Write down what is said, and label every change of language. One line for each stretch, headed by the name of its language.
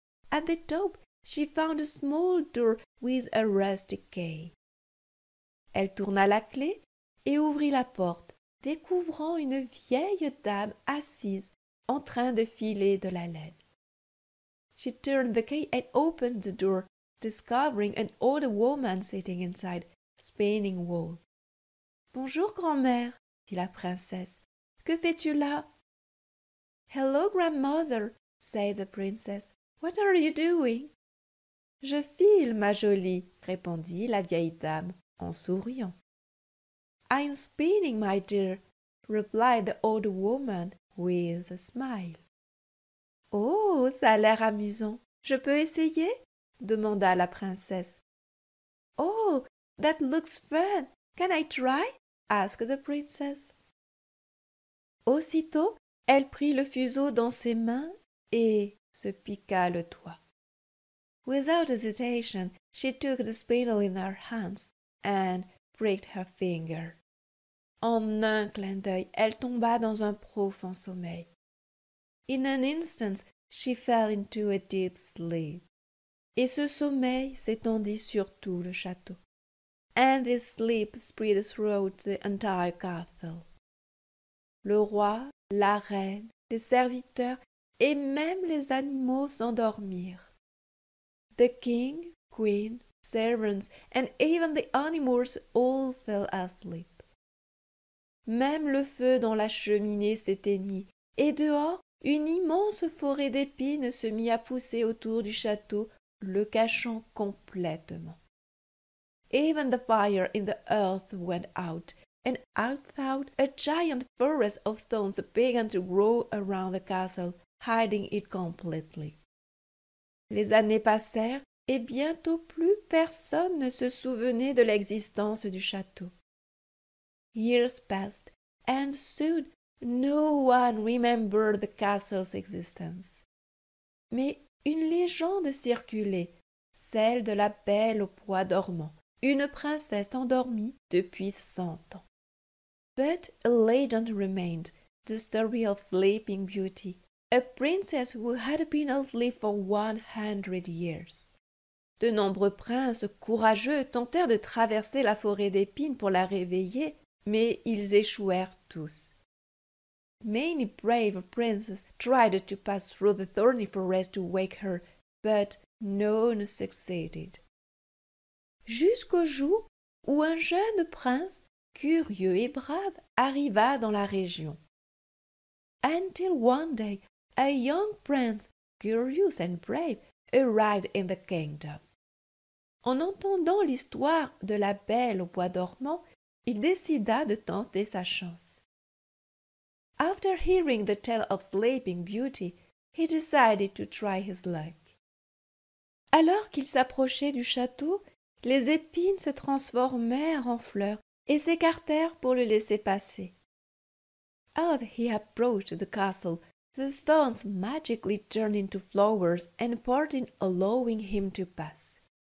English: At the top, she found a small door with a rusty key.
French: Elle tourna la clé et ouvrit la porte, découvrant une vieille dame assise en train de filer de la laine.
English: She turned the key and opened the door, discovering an old woman sitting inside, spinning wool.
French: « Bonjour, grand-mère, dit la princesse. Que fais-tu là?
English: »« Hello, grandmother, said the princess. What are you doing? »«
French: Je file, ma jolie, répondit la vieille dame en souriant.
English: »« I'm spinning, my dear, replied the old woman with a smile. »«
French: Oh, ça a l'air amusant. Je peux essayer? » demanda la princesse.
English: « Oh, that looks fun. Can I try? » asked the princess.
French: Aussitôt, elle prit le fuseau dans ses mains et se piqua le doigt.
English: Without hesitation, she took the spindle in her hands and pricked her finger.
French: En un clin d'œil, elle tomba dans un profond sommeil.
English: In an instant, she fell into a deep sleep.
French: Et ce sommeil s'étendit sur tout le château.
English: And this sleep spread throughout the entire castle.
French: Le roi, la reine, les serviteurs et même les animaux s'endormirent.
English: The king, queen, servants, and even the animals all fell asleep.
French: Même le feu dans la cheminée s'éteignit, et dehors, une immense forêt d'épines se mit à pousser autour du château, le cachant complètement.
English: Even the fire in the earth went out, and outside a giant forest of thorns began to grow around the castle, hiding it completely.
French: Les années passèrent, et bientôt plus personne ne se souvenait de l'existence du château.
English: Years passed, and soon no one remembered the castle's existence.
French: Mais une légende circulait, celle de la Belle au bois dormant, une princesse endormie depuis 100 ans.
English: But a legend remained, the story of Sleeping Beauty, a princess who had been asleep for 100 years.
French: De nombreux princes courageux tentèrent de traverser la forêt d'épines pour la réveiller, mais ils échouèrent tous.
English: Many brave princes tried to pass through the thorny forest to wake her, but none succeeded.
French: Jusqu'au jour où un jeune prince, curieux et brave, arriva dans la région.
English: Until one day, a young prince, curious and brave, arrived in the kingdom.
French: En entendant l'histoire de la Belle au bois dormant, il décida de tenter sa chance.
English: After hearing the tale of Sleeping Beauty, he decided to try his luck.
French: Alors qu'il s'approchait du château, les épines se transformèrent en fleurs et s'écartèrent pour le laisser passer.
English: As he approached the castle, the thorns magically turned into flowers and parted, allowing him to pass.